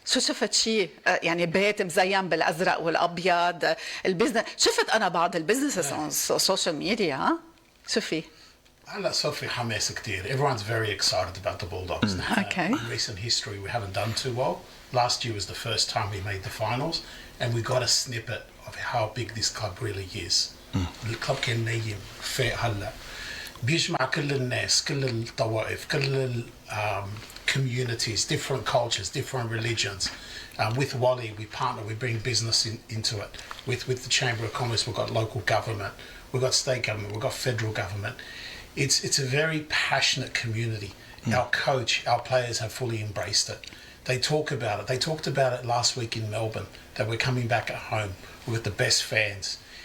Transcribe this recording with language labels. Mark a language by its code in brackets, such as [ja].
[ar] شو شفت شيء يعني بيت مزين بالازرق والابيض البزنس شفت انا بعض البزنسز [en] on social media [ar] ها شوفي هلا صار في حماس كتير. [en] Everyone's very excited about the Bulldogs. Okay. In recent history we haven't done too well. Last year was the first time we made the finals and we got a snippet of how big this club really is. [ar] الكلب كان نايم فايق هلا بيجمع كل الناس كل الطوائف كل [en] communities, different cultures, different religions. With Wally, we partner, we bring business into it. With the Chamber of Commerce, we've got local government, we've got state government, we've got federal government. It's a very passionate community. Our coach, our players have fully embraced it. They talk about it. They talked about it last week in Melbourne, that we're coming back at home with the best fans.